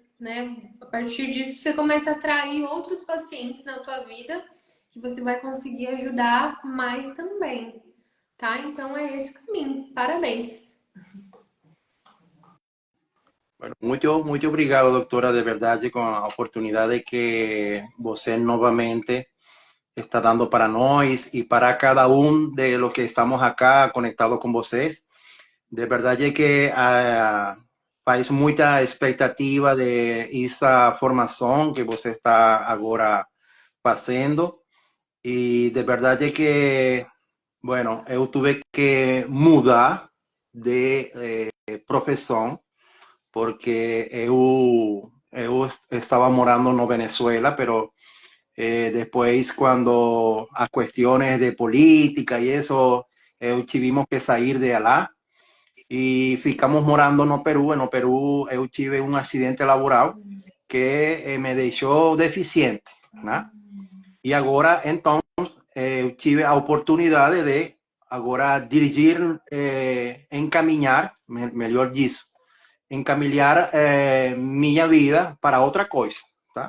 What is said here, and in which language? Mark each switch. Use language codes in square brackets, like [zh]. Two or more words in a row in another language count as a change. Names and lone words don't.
[pt] A partir disso, você começa a atrair outros pacientes na tua vida que você vai conseguir ajudar mais também, tá? Então é esse o caminho. Parabéns. Bueno, muito obrigado, doutora, de verdade, com a oportunidade que você novamente está dando para nós e para cada um [es] de los [pt] que estamos acá conectados com vocês. De verdade que faz muita expectativa de essa formação que você está agora fazendo. E de verdade que, bueno, eu tive que mudar de profissão, porque eu estava morando no Venezuela, [es] pero después cuando a cuestiones de política y eso, tuvimos que salir de allá [pt] y ficamos morando no Perú. No Perú eu tive [es] un accidente laboral [pt] que me deixou deficiente, né? E agora, então, eu tive a oportunidade de agora dirigir, encaminhar, melhor disso, encaminhar minha vida para outra coisa, tá?